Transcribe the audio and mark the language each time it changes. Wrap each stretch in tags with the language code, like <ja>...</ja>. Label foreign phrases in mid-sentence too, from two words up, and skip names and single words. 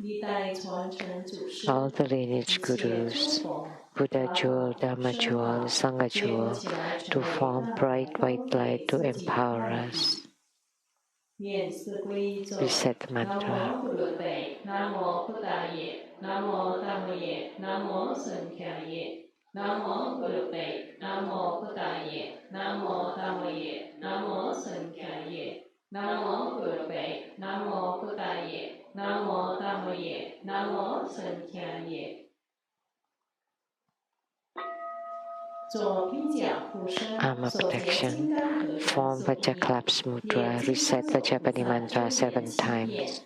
<en>all the lineage gurus, Buddha jewel, Dhamma jewel, Sangha jewel, to form bright white light to empower us. Reset the mantra.</en> <pi>Namo Buddhaye, Namo Dhammaye, Namo Sanghaye, Namo Buddhaye, Namo Buddhaye, Namo Dhammaye, Namo Sanghaye, Namo Buddhaye, Namo Buddhaye, Namo Dhammaye, Namo Sanghaye.</pi> <en>Armor protection. Form Vajaklaps Mudra. Reset Vajapani mantra 7 times.</en>